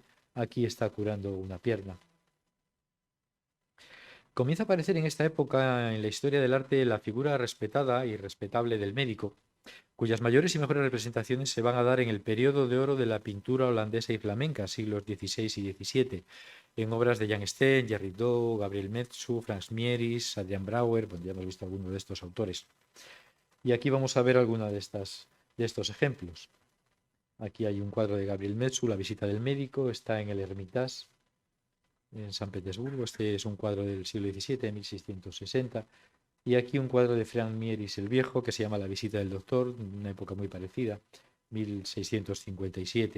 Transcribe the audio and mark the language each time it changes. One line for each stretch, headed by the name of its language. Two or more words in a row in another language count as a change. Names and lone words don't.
Spanish: Aquí está curando una pierna. Comienza a aparecer en esta época en la historia del arte la figura respetada y respetable del médico, cuyas mayores y mejores representaciones se van a dar en el periodo de oro de la pintura holandesa y flamenca, siglos XVI y XVII, en obras de Jan Steen, Jerry Doe, Gabriel Metsu, Frans Mieris, Adrian Brouwer. Bueno, ya hemos visto algunos de estos autores. Y aquí vamos a ver alguna de estos ejemplos. Aquí hay un cuadro de Gabriel Metsu, La visita del médico, está en el Hermitage, en San Petersburgo. Este es un cuadro del siglo XVII, de 1660. Y aquí un cuadro de Frank Mieris el Viejo, que se llama La visita del doctor, una época muy parecida, 1657.